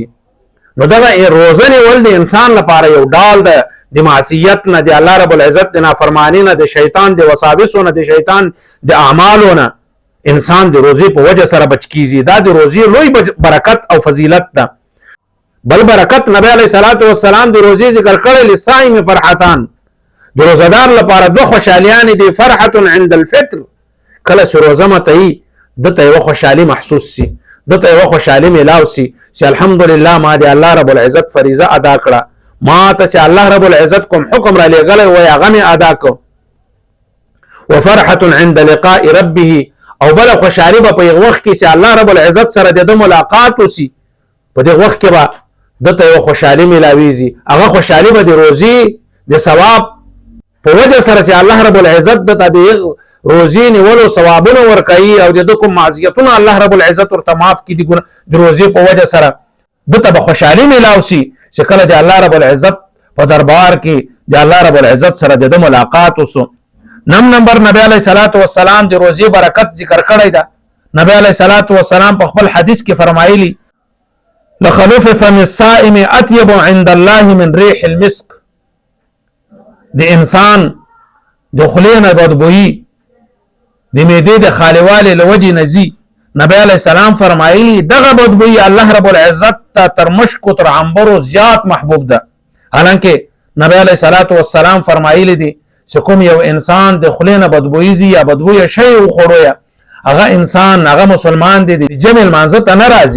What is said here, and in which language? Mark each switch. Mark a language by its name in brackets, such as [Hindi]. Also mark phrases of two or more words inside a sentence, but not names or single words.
[Pashto] نو دغه روزه نیول د انسان لپاره یو ډال ده د معصیت نه، د الله رب العزت د نافرمانی نه، د شیطان د وساوسو نه، د شیطان د اعمالو نه انسان د روزې په وجه سره بچ کیږي. دا د روزې لوی برکت او فضیلت ده. بل برکت نبی [Arabic] علیه الصلاة والسلام [Pashto] د روزې ذکر کړی [Arabic] للصائم فرحتان، [Pashto] د روزدار لپاره دوه خوشالیانې دي. [Arabic] فرحة عند الفطر، [Pashto] کله چې روزه ماتوي دته یوه خوشحالي محسوس سي، دته یوه خوشحالي میلاو سي چې الحمدلله ما د الله رب العزت فریضه ادا کړه، ما ته چې الله رب العزت کوم حکم را لېږلی وی هغه مې ادا کړ. [Arabic] وفرحة عند لقاء ربه، [Pashto] او بله خوشحالي به په یو وخت کې چې الله رب العزت سره د ده ملاقات وسي، په دې وخت کې به دته یوه خوشحالي میلاویږي. هغه خوشحالي به د روزې د ثواب په وجه سره چې الله رب العزت دته د روزې نیولو ثوابونه ورکوي او د ده کوم معصیتونه الله رب العزت ورته معاف کړي د روزې په وجه سره دته به خوشحالي میلاو سي چې کله د الله رب العزت په دربار کې د الله رب العزت سره د ده ملاقات وسو. نمبر نبی [Arabic] علیه الصلاة والسلام [Pashto] د روزې برکت ذکر کړی ده. نبی [Arabic] علیه الصلاة والسلام [Pashto] په خپل حدیث کې فرمایلی [Arabic] لخلوف فم الصائم اطيب عند الله من ريح المسك، [Pashto] د انسان د خولې نه بدبویي د معدې د خالوالي له وجې نه ځي. نبی [Arabic] علیه السلام [Pashto] فرمایلی دغه بدبویي الله رب العزت ته تر مشکو تر عنبرو زیات محبوب ده. حالانکه نبی [Arabic] علیه الصلاة والسلام [Pashto] فرمایلی دي چې کوم یو انسان د خولې نه بدبویي ځي یا بدبویه شی وخوړو، هغه انسان هغه مسلمان دی د جمع لمانځه ته نه راځي.